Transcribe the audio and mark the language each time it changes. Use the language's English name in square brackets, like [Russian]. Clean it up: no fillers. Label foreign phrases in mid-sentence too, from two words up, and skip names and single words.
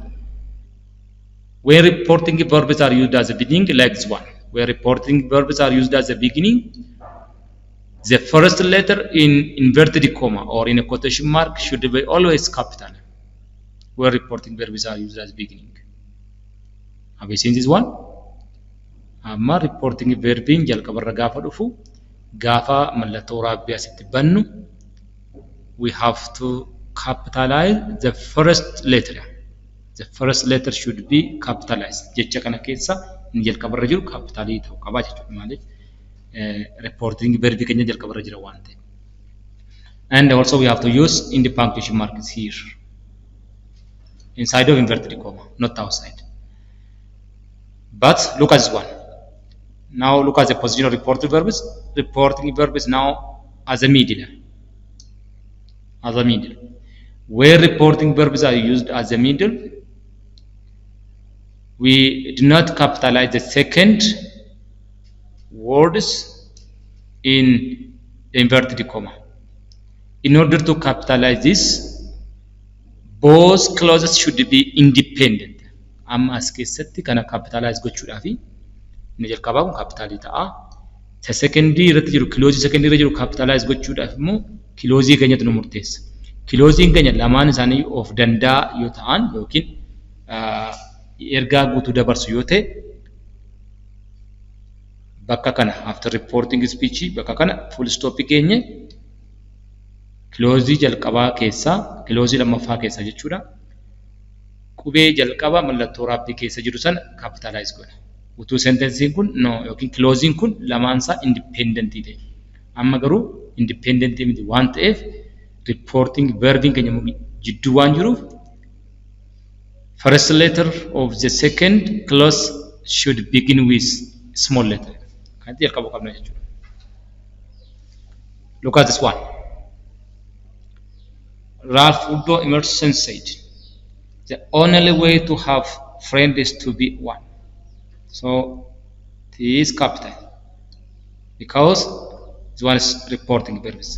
[English] Where reporting verbs are used as a beginning, like this one. Where reporting verbs are used as a beginning, the first letter in inverted comma or in a quotation mark should be always capital. Where reporting verbs are used as beginning. Have you seen this one? [Oromo] Amma [English] reporting verbiin [Oromo] jalqabarra gaafa dhufu, gaafa mallattoo raabbii asitti bannu, [English] we have to capitalize the first letter. The first letter should be capitalized. [Oromo] Jecha kana keessa inni jalqabarra jiru capitalii ta'uu qaba jechuudha. Maaliif [English] reporting verbii [Oromo] keenya jalqabarra jira waan ta'eef. [English] And also we have to use in the punctuation marks here, inside of inverted comma, not outside. But look at this one. Now look at the position of reporting verbs. Reporting verb is now as a middle. As a middle. Where reporting verbs are used as a middle, we do not capitalize the second words in inverted comma. In order to capitalize this, both clauses should be independent. [Oromo] Amma as keessatti kana capitalize gochuudhaaf inni jalqabaa kun capitalii ta'a. Isa secondary irratti jiru [English] close secondary [Oromo] irra jiru capitalize gochuudhaaf immoo close keenyatu nu murteessa. Close keenya lamaan isaanii of danda'a yoo ta'an yookiin ergaa guutuu dabarsu yoo ta'e bakka kana [English] after reporting speech [Oromo] bakka kana [English] full stop [Oromo] keenya close jalqabaa keessa close lammaffaa keessa jechuudha. Qubee jalqaba mallattoo raabbii keessa jiru sana capitalize godha. Utuu sentensiin kun no yookiin closing kun lamaan isaa independent ta'e. Amma garuu independent miti waan ta'eef reporting verbiin keenya jidduu waan jiruuf [English] first letter of the second clause should begin with small letter. [Oromo] Kanatti jalqabuu qabna jechuudha. [English] Look at this one. Ralph Waldo Emerson said, the only way to have friend is to be one. So this is capital because this one is reporting verbs.